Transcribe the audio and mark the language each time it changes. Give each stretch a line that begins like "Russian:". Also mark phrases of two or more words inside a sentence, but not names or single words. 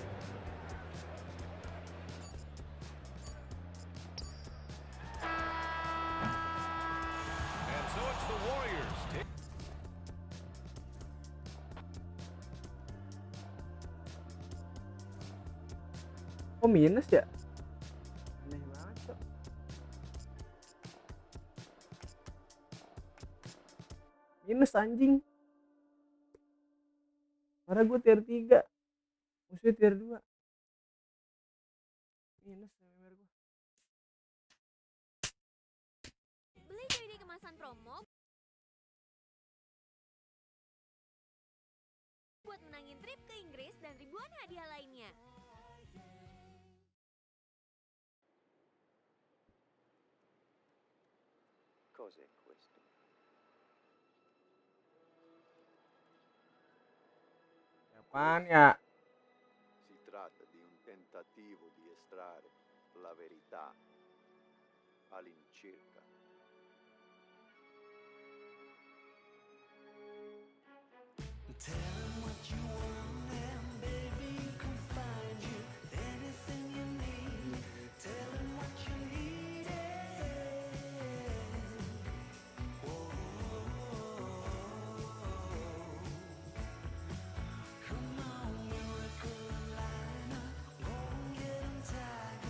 English: And so it's the Warriors.
Indonesian: Oh minus ya? Aneh banget kok. Minus anjing. Karena gue tier 3. Musuhnya tier 2. Minus MMR gue. Beli JD kemasan promo buat menangin trip ke Inggris dan ribuan hadiah lainnya.
Italian: Cos'è questo?
Indonesian: Apaan ya?
Italian: Si tratta di un tentativo di estrarre la verità all'incirca.
English: Tell him what you want and baby can find you anything you need. Tell him what you need. Come on, miracle liner, go and get him tiger.